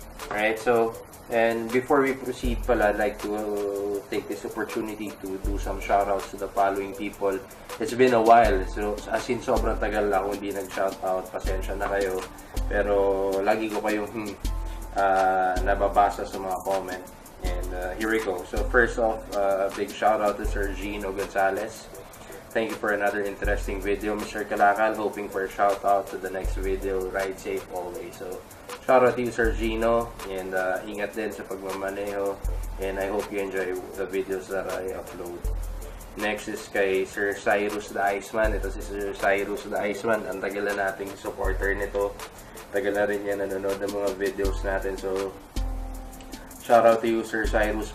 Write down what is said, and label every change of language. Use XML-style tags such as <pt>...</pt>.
<en>Alright, so and before we proceed pala, I'd like to take this opportunity to do some shoutouts to the following people. It's been a while, so as in</en> <tl>sobrang tagal ako hindi nag-shoutout, pasensya na kayo. Pero lagi ko kayong nababasa sa mga comment.</tl> <en>And here we go. So first off, big shoutout to Sir Gino Gonzalez. Thank you for another interesting video, Mr. Kalakal. Hoping for a shoutout to the next video. Ride safe always. So shoutout to you, Sir Gino, and</en> <tl>ingat din sa pagmamaneho,</tl> <en>and I hope you enjoy the videos that I upload. Next is kay Sir Cyrus the Iceman.</en> <tl>Ito si Sir Cyrus the Iceman. Ang tagal na nating supporter nito. Tagal na rin yan nanonood ng mga videos natin.</tl> <en>So shoutout to you, Sir Cyrus.</en>